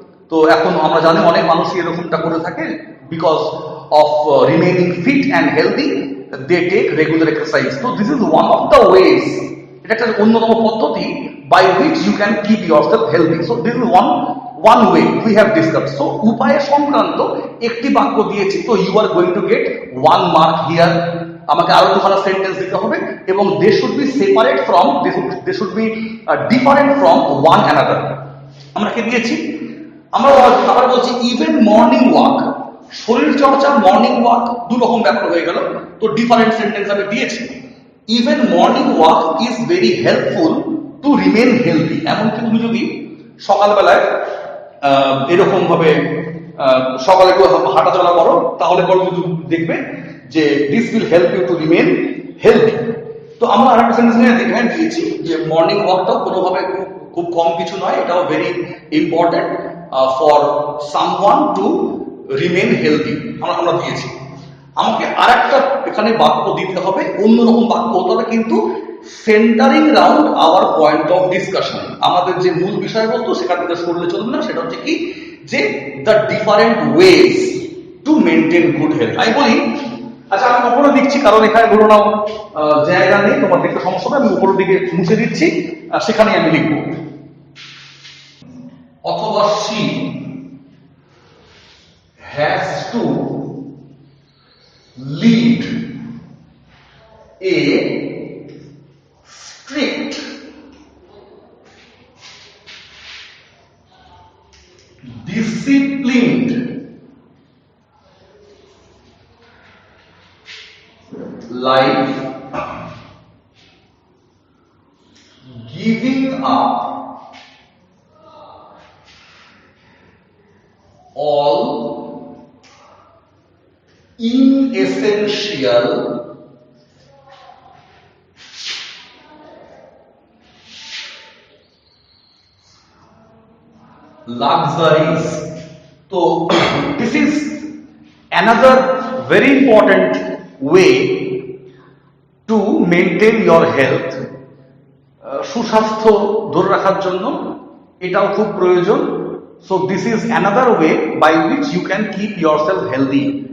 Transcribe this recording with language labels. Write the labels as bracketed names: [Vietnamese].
[Bangla] তো এখন আমরা জানি অনেক মানুষই এরকমটা করে থাকে, [English] Because of remaining fit and healthy they take regular exercise. তো this is one of the ways, [Bangla] এটা একটা অন্যতম পদ্ধতি [English] by which you can keep yourself healthy. So this is one way we have discussed. So [Bangla] উপায় সংক্রান্ত একটি বাক্য দিয়েছি, [English] তো you are going to get 1 mark here. [Bangla] আমাকে আরো 2খানা সেন্টেন্স দিতে হবে এবং [English] they should be separate from, they should be different from one another. [Bangla] আমরা কি দিয়েছি? আমরা আবার বলছি ইভেন মর্নিং ওয়াক, শরীর চর্চা, মর্নিং ওয়াক 2 রকম ব্যাপার হয়ে গেল। তো ডিফারেন্ট সেন্টেন্স আমি দিয়েছি। [English] Even morning walk is very helpful to remain healthy. [Bangla] এমনকি তুমি যদি সকালবেলায় এরকম ভাবে সকালে একটু হাঁটাচলা করো, তাহলে পরে কিন্তু দেখবে যে [English] This will help you to remain healthy. [Bangla] তো আমরা আরেকটা সেন্টেন্স এখানে দিয়েছি যে মর্নিং ওয়াকটাও কোনোভাবে খুব কম কিছু নয়, এটাও [English] very important for someone to remain healthy [Bangla] আমরা দিয়েছি। আমাকে আরেকটা এখানে বাক্য দিতে হবে, অন্যরকম বাক্য হতে হবে, কিন্তু [English] Centering round our point of discussion. [Bangla] আমাদের যে মূল বিষয়বস্তু সেখান থেকে সরলে চলবে না, সেটা হচ্ছে কি যে [English] The different ways to maintain good health. [Bangla] আমি বলি, আচ্ছা আমি উপরে দিচ্ছি কারণ এখানে ধরো নাও জায়গা নেই, তোমার দেখতে সমস্যা হবে, আমি উপরের দিকে মুছে দিচ্ছি, সেখানেই আমি লিখবো। [English] অথবা she has to lead a strict disciplined life, giving up all inessential luxuries. So this is another very important way to maintain your health. [Bangla] সুস্বাস্থ্য ধরে রাখার জন্য এটাও খুব প্রয়োজন। [English] So this is another way by which you can keep yourself healthy.